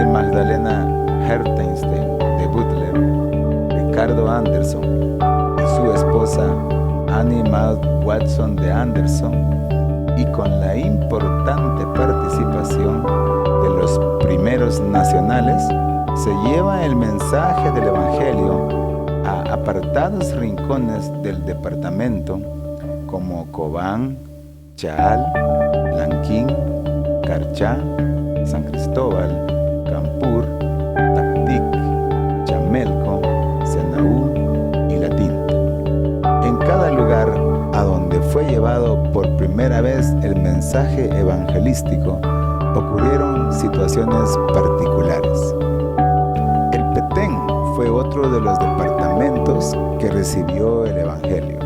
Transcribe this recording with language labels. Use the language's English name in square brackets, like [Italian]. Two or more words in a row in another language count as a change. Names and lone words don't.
[Spanish] Magdalena Hertenstein de Butler, Ricardo Anderson y su esposa Annie Maud Watson de Anderson, y con la importante participación de los primeros nacionales, se lleva el mensaje del Evangelio a apartados rincones del departamento como Cobán, Chaal, Lanquín, Carchá, San Cristóbal, Campur, Taptic, Chamelco, Senaú y La Tinta. En cada lugar a donde fue llevado por primera vez el mensaje evangelístico, ocurrieron situaciones particulares. El Petén fue otro de los departamentos que recibió el Evangelio.